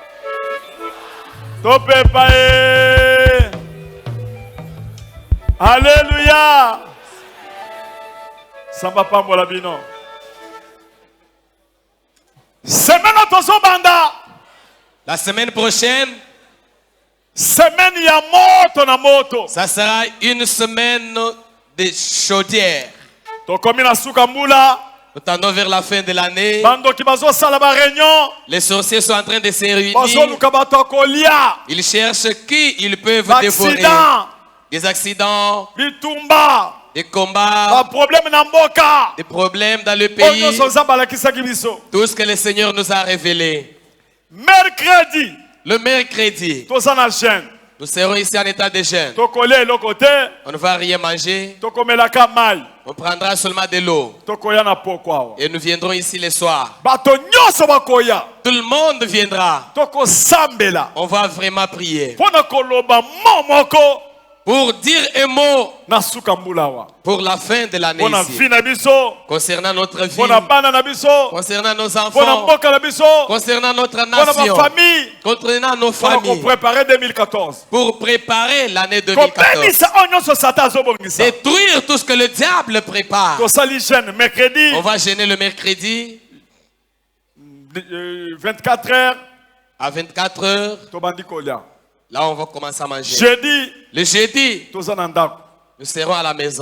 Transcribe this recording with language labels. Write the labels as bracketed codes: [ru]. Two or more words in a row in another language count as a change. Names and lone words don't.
[ln] Topepa Alléluia. Samba pambola bino. [fr] La semaine prochaine, [ln] Semaine ya moto na moto. [fr] Ça sera une semaine de chaudière. [ln] Tokomi na suka mbula. [fr] Nous tendons vers la fin de l'année. [ln] Bando ki bazo sala ba réunion. [fr] Les sorciers sont en train de se réunir. [ln] Bazo luka bato kolia. [fr] Ils cherchent qui ils peuvent dévorer. Accident. Des accidents, [ln] Bitumba. [fr] des combats, [ln] Ba problème na mboka. [fr] des problèmes dans le [ln] Oyo [fr] pays. [ln] soza balakisaki biso. [fr] Tout ce que le Seigneur nous a révélé. Mercredi. Le mercredi, [ln] Toza na jeûne. [fr] nous serons ici en état de jeûne. [ln] Tokolia eloko te. [fr] On ne va rien manger. [ln] Tokomelaka mai. [fr] On prendra seulement de l'eau. [ln] Tokoya na poko awa. [fr] Et nous viendrons ici le soir. [ln] Bato nyonso bakoya. [fr] Tout le monde viendra. [ln] Toko sambela. [fr] On va vraiment prier. [ln] Pona koloba momoko. [fr] Pour dire un mot [ln] Na suka mbula awa. [fr] pour la fin de l'année [ln] Pona [fr] ici. [ln] vie na biso. [fr] Concernant notre vie, [ln] Pona bana na biso. [fr] concernant nos [ln] Pona [fr] enfants, [ln] mboka na biso. [fr] concernant notre [ln] Pona [fr] nation, ma famille. concernant nos [ln] Pona ko [fr] familles, préparer 2014. pour préparer l'année 2014. [ln] Kobebisa oyo nyonso satan azobongisa. [fr] Détruire tout ce que le diable prépare. [ln] Tosali jeûne mercredi. [fr] On va gêner le mercredi 24 heures. à 24 heures. [ln] Tobandi kolia. [fr] Là, on va commencer à manger. Jeudi. Le jeudi, [ln] Toza na ndako. [fr] nous serons à la maison.